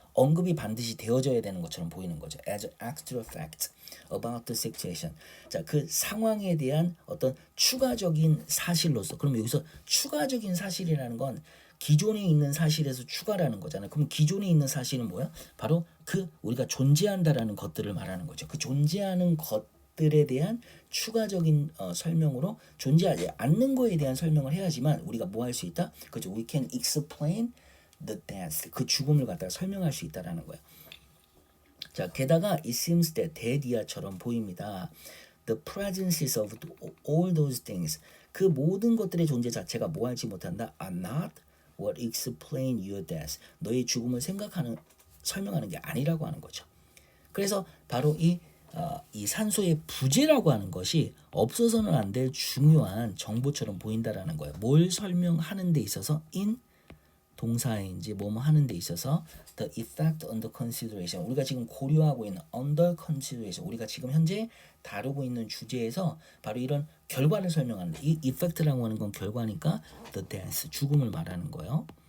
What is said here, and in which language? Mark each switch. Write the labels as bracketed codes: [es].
[ko] 언급이 반드시 되어져야 되는 것처럼 보이는 거죠. [en] As an extra fact about the situation. [ko] 자, 그 상황에 대한 어떤 추가적인 사실로서. 그럼 여기서 추가적인 사실이라는 건 기존에 있는 사실에서 추가라는 거잖아요. 그럼 기존에 있는 사실은 뭐야? 바로 그 우리가 존재한다라는 것들을 말하는 거죠. 그 존재하는 것들에 대한 추가적인 설명으로 존재하지 않는 거에 대한 설명을 해야지만 우리가 뭐 할 수 있다? 그죠? [en] We can explain the death, [ko] 그 죽음을 갖다가 설명할 수 있다라는 거예요. 자, 게다가 [en] it seems that dead [ko] 이야처럼 보입니다. [en] The presences of all those things, [ko] 그 모든 것들의 존재 자체가 뭐 하지 못한다? [en] are not what explain your death. [ko] 너의 죽음을 설명하는 게 아니라고 하는 거죠. 그래서 바로 이 산소의 부재라고 하는 것이 없어서는 안 될 중요한 정보처럼 보인다라는 거예요. 뭘 설명하는 데 있어서 in 동사인지 뭐뭐 하는 데 있어서 [en] the effect under consideration, [ko] 우리가 지금 고려하고 있는 under consideration, 우리가 지금 현재 다루고 있는 주제에서 바로 이런 결과를 설명하는 이 effect라고 하는 건 결과니까 the death, 죽음을 말하는 거예요.